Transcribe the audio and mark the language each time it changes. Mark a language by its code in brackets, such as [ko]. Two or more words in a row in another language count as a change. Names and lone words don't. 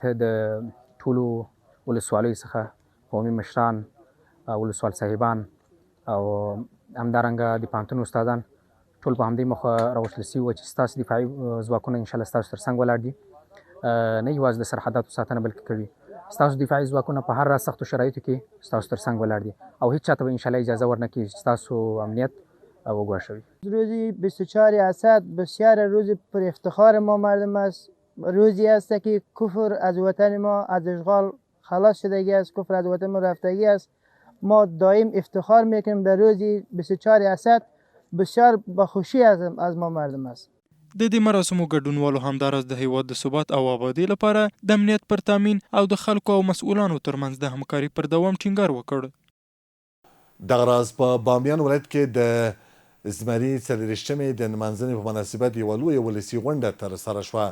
[ps] د ټولو ولسوالیو څخه قومي مشران، ولسوال صاحبان او همدارنګه د پوهنتون استادان ټول په همدې موخه راوستل شوي وو چې ستاسو دفاعي ځواکونه انشاءالله ستاسو تر څنګ ولاړ دي، نه یوازې د سرحداتو ساتنه بلکې کوي ستاسو دفاعي ځواکونه په هر سختو شرایطو کې ستاسو تر څنګ ولاړ دي او هیچ چاته به انشاءالله اجازه ورنکړي چې ستاسو امنیت وگواشوی. [fa] روز 24 اسد بسیار روز پر افتخار ما مردم است. روزی است که کفر از وطن ما از اشغال خلاص شدگی است، کفر از وطن ما رفتگی است. ما دائم افتخار میکنیم در روزی 24 اسد، بسیار با خوشی از ما مردم است. [ps] د دې مراسمو ګډونوالو همداراز د هیواد د ثبات او آبادۍ لپاره د امنیت پر تامین او د خلکو او مسؤلانو ترمنځ د همکاري پر دوام ټینګار وکړ. دغه راز په بامیان ولایت کې د زمري 34مې د نمانځنې په مناسبت یوه لویه ولسي غونډه ترسره شوه.